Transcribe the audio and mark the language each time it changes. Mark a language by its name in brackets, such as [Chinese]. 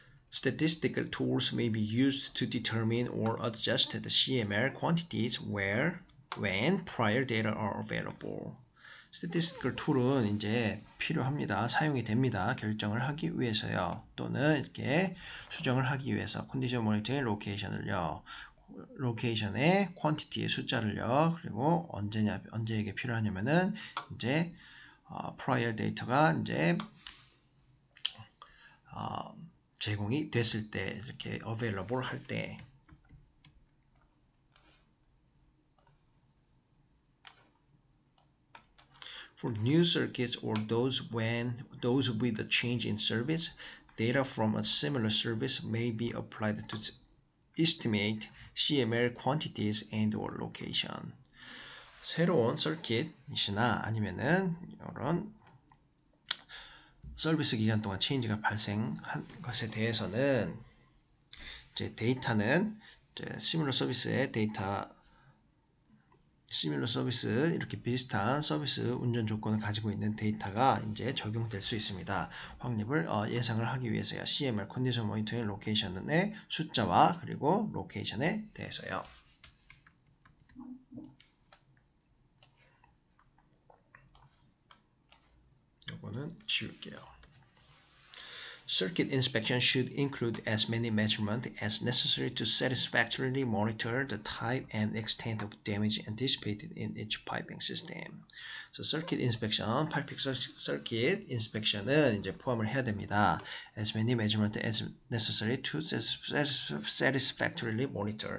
[English] Statistical tools may be used to determine or adjust the CML quantities when prior data are available. [Korean] statistical tool은 이제 필요합니다. 사용이 됩니다. 결정을 하기 위해서요. 또는 이렇게 수정을 하기 위해서 컨디션 모니터링 로케이션을요. 로케이션의 퀀티티의 숫자를요. 그리고 언제에게 필요하냐면은 이제 prior 데이터가 이제 제공이 됐을 때 이렇게 available 할 때 [English] For new circuits or those with a change in service, data from a similar service may be applied to estimate CML quantities and/or location. [Korean] 새로운 서킷이나 아니면은 이런 서비스 기간 동안 체인지가 발생한 것에 대해서는 이제 데이터는 이제 시뮬러 서비스의 데이터 시뮬러 서비스 이렇게 비슷한 서비스 운전 조건을 가지고 있는 데이터가 이제 적용될 수 있습니다. 확립을 예상을 하기 위해서요. CML 컨디션 모니터링 로케이션의 숫자와 그리고 로케이션에 대해서요. 이거는 지울게요. [English] Circuit inspection should include as many measurements as necessary to satisfactorily monitor the type and extent of damage anticipated in each piping system. So circuit inspection, [Korean] 파이핑 circuit inspection은 이제 포함을 해야 됩니다. [English] As many measurements as necessary to satisfactorily monitor.